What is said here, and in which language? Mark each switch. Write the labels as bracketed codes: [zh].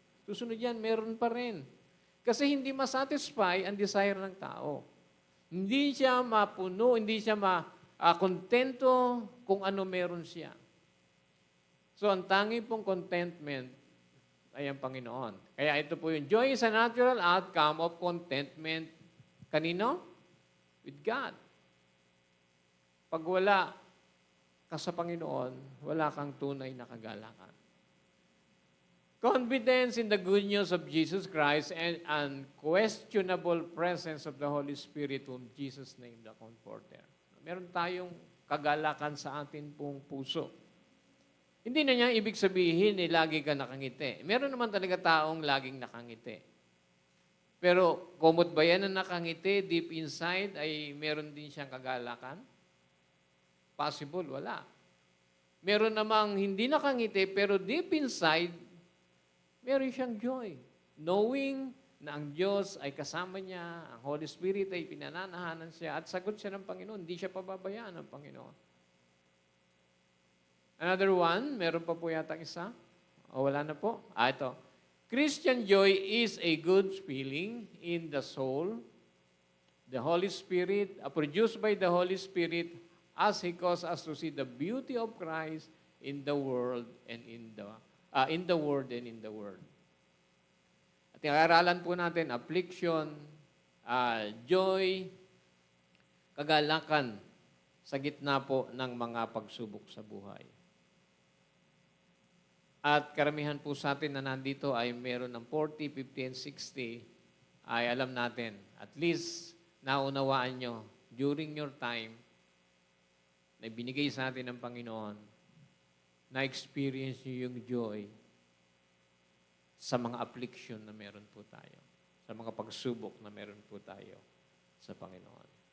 [tl] Susunod yan, meron pa rin. Kasi hindi masatisfy ang desire ng tao. Hindi siya mapuno, hindi siya kontento kung ano meron siya. So, ang tangi pong contentment ay ang Panginoon. Kaya ito po yung joy is a natural outcome of contentment. Kanino? With God. Pag wala ka sa Panginoon, wala kang tunay na kagalakan. [en] Confidence in the good news of Jesus Christ and unquestionable presence of the Holy Spirit whom Jesus named the Comforter. [tl] Meron tayong kagalakan sa atin pong puso. Hindi na niya ibig sabihin lagi ka nakangiti. Meron naman talaga taong laging nakangiti. Pero kumot ba yan na nakangiti deep inside ay meron din siyang kagalakan? Possible, wala. Meron namang hindi nakangiti, pero deep inside, meron siyang joy. Knowing na ang Diyos ay kasama niya, ang Holy Spirit ay pinananahanan siya, at sagot siya ng Panginoon. Hindi siya pababayaan ng Panginoon. Another one, meron pa po yata isa? O wala na po? Ito. [en] Christian joy is a good feeling in the soul. The Holy Spirit, produced by the Holy Spirit, as He calls us to see the beauty of Christ in the world and in the Word and in the Word. [tl] At i-aralan po natin, affliction, joy, kagalakan sa gitna po ng mga pagsubok sa buhay. At karamihan po sa atin na nandito ay meron ng 40, 50, and 60, ay alam natin, at least naunawaan nyo during your time na binigay sa atin ng Panginoon, na-experience nyo yung joy sa mga affliction na meron po tayo, sa mga pagsubok na meron po tayo sa Panginoon.